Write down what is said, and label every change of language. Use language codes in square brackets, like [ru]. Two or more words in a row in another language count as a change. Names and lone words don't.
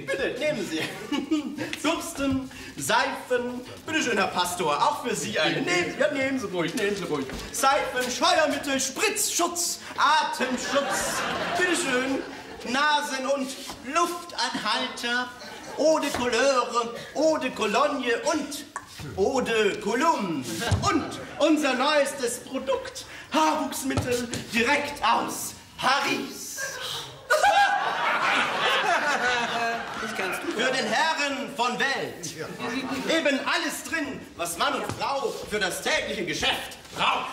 [de] Bitte, nehmen Sie. Bürsten, Seifen, bitteschön, Herr Pastor, auch für Sie eine. Nehmen Sie ruhig. Seifen, Scheuermittel, Spritzschutz, Atemschutz, bitteschön, Nasen- und Luftanhalter, Eau de Couleur, Eau de Cologne und Eau de Cologne. Und unser neuestes Produkt, Haarwuchsmittel direkt aus Paris. Für den Herren von Welt. Eben alles drin, was Mann und Frau für das tägliche Geschäft braucht.